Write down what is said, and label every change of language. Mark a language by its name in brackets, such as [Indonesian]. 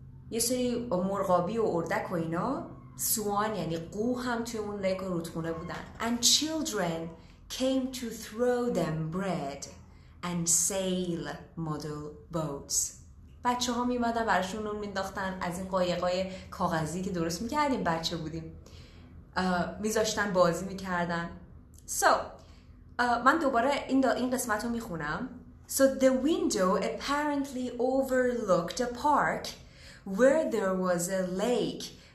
[Persian] یه سری مرغابی و اردک و اینا، سوان یعنی قو هم توی اون لیک و رودخونه بودن. [English] And children came to throw them bread and sail model boats. [Persian] بچه ها میمدن براشون نون مینداختن، از این قایقای کاغذی که درست میکردیم بچه بودیم میذاشتن بازی میکردن. So من دوباره این قسمت رو میخونم. [English] So the window apparently overlooked a park where there was a lake.